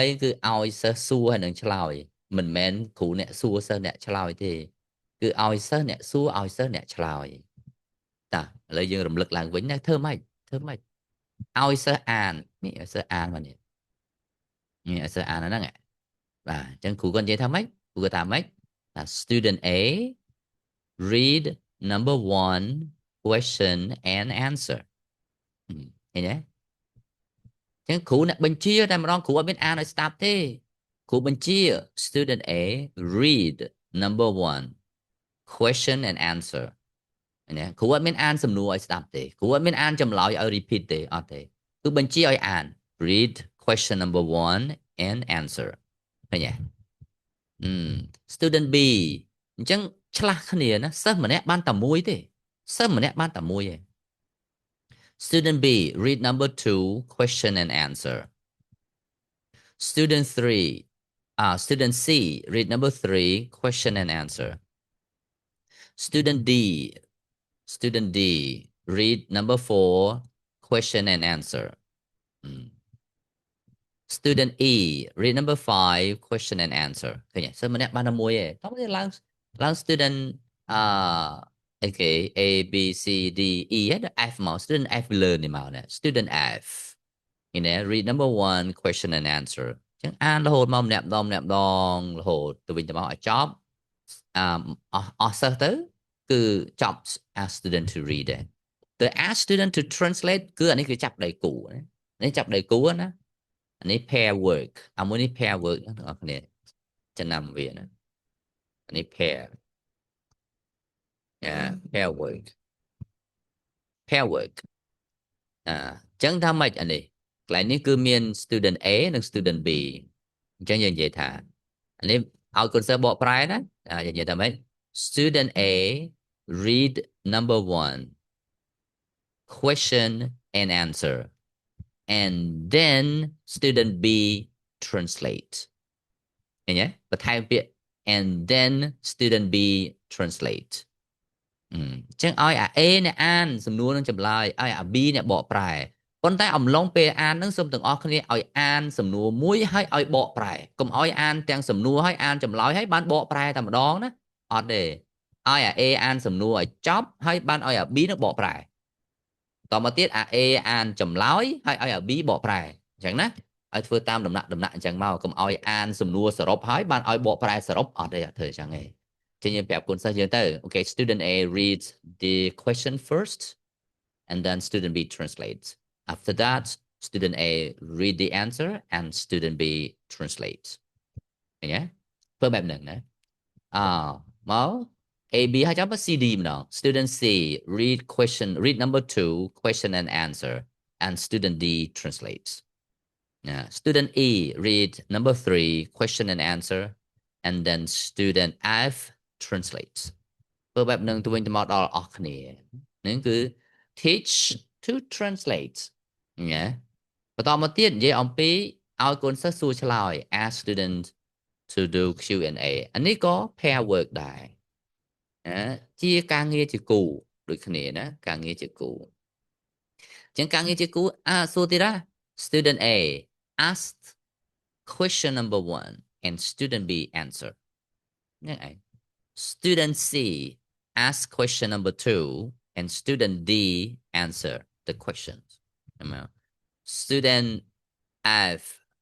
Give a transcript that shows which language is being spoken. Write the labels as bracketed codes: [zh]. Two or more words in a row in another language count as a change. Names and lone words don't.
[km] គឺឲ្យសិស្សសួរហើយនឹងឆ្លើយមិនមែនគ្រូអ្នកសួរសិស្សអ្នកឆ្លើយទេគឺឲ្យសិស្សអ្នកសួរឲ្យសិស្សអ្នកឆ្លើយតាឥឡូវយើងរំលឹកឡើងវិញណាធ្វើម៉េចឲ្យ សិស្សអាននេះឲ្យសិស្សអានមកនេះឲ្យសិស្សអានហ្នឹងបាទអញ្ចឹងគ្រូគាត់និយាយថាម៉េចគ្រូគាត់ថាម៉េចថា [en] student A read number one question and answer [km] ឃើញទេអញ្ចឹងគ្រូអ្នកបញ្ជាតែម្ដងគ្រូអត់មានអានឲ្យស្ដាប់ទេគ្រូបញ្ជា [en] student A read number one question and answer [km] ណាគ្រូអត់មានអានសំណួរឲ្យស្ដាប់ទេគ្រូអត់មានអានចម្លើយឲ្យ repeat ទេអត់ទេគឺបញ្ជាឲ្យអាន [en] read question number one and answer [km] ឃើញទេ [en] student B [km] អញ្ចឹងឆ្លាស់គ្នាណាសិស្សម្នាក់បានតែមួយទេសិស្សម្នាក់បានតែមួយឯង [en] student B read number two question and answer student 3 student C read number three question and answer student D read number four question and answer student E read number five question and answer [km] ឃើញទេសិស្សម្នាក់បានតែ មួយឯងតោះទៅឡើង student អឺអីគេ A B C D E ដល់ F មក [en] student F [km] លើនេះមក ណា [en] student F នេះ read number one question and answer [km] អញ្ចឹងអានរហូតមកម្នាក់ម្ដងរហូតទៅវិញទៅមកឲ្យចប់អស់សិស្សទៅគឺចប់ [en] ask student to read [km] ដែរទៅ [en] ask student to translate [km] គឺអានេះគឺចាប់ដៃគូនេះចាប់ដៃគូណាអានេះ [en] pair work [km] អាមួយនេះ [en] pair work [km] ណាបងប្អូនចំណាំវាណាអានេះ pair [en] pair work [km] អញ្ចឹងថាម៉េចអានេះកន្លែងនេះគឺមាន [en] student A [km] និង [en] student B [km] អញ្ចឹងយើងនិយាយថាអានេះឲ្យកូនសិស្សបកប្រែណាយើងនិយាយថាម៉េច [en] student A read number one question and answer and then student B translate [km] ឃើញទេបន្ថែមពាក្យ [en] and then student B translate [km] អញ្ចឹងឲ្យអា A អ្នកអានសំណួរនឹងចម្លើយឲ្យអា B អ្នកបកប្រែប៉ុន្តែអំឡុងពេលអាននឹងសូមទាំងអ ស់គ្នាឲ្យអានសំណួរមួយហើយឲ្យបកប្រែកុំឲ្យអានទាំងសំណួរហើយអានចម្លើយហើយបានបកប្រែតែម្ដងណាអត់ទេឲ្យអា A អានសំណួរឲ្យចប់ហើយបានឲ្យអា B នឹងបកប្រែតមកទៀតអា A អានចម្លើយហើយឲ្យអា B បកប្រែអញ្ចឹងណាឲ្យធ្វើតាមដំណាក់អញ្ចឹងមកកុំឲ្យអានសំណួរសរុបហើយបានឲ្យបកប្រែសរុបអត់ទេអត់ធ្វើអញ្ចឹងទេចឹងយើងប្រាប់គុណសិស្សយើងទៅ [en] okay student A reads the question first and then student B translates after that student A read the answer and student B translates [km] ឃើញទេធ្វើបែបហ្នឹងណាមក A B ហើយចាំបើ C D ម្ដង [en] student C read number two question and answer and student D translates student E read number three question and answer and then student F translates [km] ធ្វើបែបហ្នឹងទៅវិញទៅមក ដល់អស់គ្នាហ្នឹងគឺ [en] teach to translate [km] ណាបន្តមកទៀតនិយាយអំពីឲ្យកូនសិស្សសួរ ឆ្លើយ [en] ask student to do Q&A [km] អានេះក៏ [en] pair work ដែរ [km] ជាការងារជាគូដូចគ្នាណាការងារជាគូអញ្ចឹងការងារជាគូសួរទៀតណា [en] student A asked question number one and student B answer [km] ហ្នឹងឯង [en] student C ask question number two and student D answer the questions student F